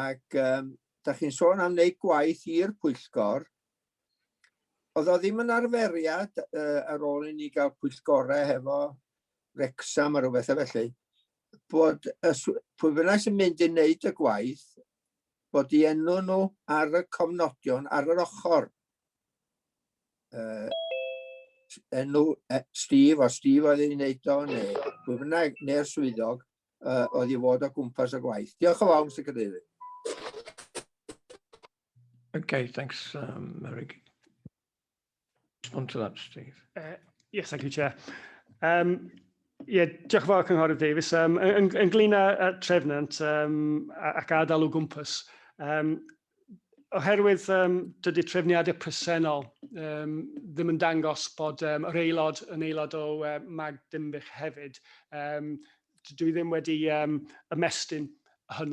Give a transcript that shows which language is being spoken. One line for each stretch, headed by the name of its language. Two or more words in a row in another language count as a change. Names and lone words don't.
Welsh: Ac da chi'n sôn am wneud gwaith i'r Pwyllgor, oedd o ddim yn arferiad ar ôl i ni gael pwyllgorau hefo Wrecsam a rhywbeth felly, bod pwy bynnag sy'n mynd i wneud y gwaith, bod i enw nhw ar y cofnodion ar yr ochr. Enw Steve oedd i'n wneud o, neu pwy bynnag, neu'r swyddog, oedd i fod o gwmpas y gwaith. Diolch yn fawr, Mr Cadeirydd.
English: Okay, thanks, Merrick. Respond to that, Steve. Yes, thank you, Chair.
Welsh: Diolch yn fawr, Cynghorydd Davies. Ynglyn â trefnant ac ardal o gwmpas, oherwydd dydy trefniadau presennol ddim yn dangos bod yr aelod yn aelod o mag Dinbych hefyd, dwi ddim wedi ymestyn hynny.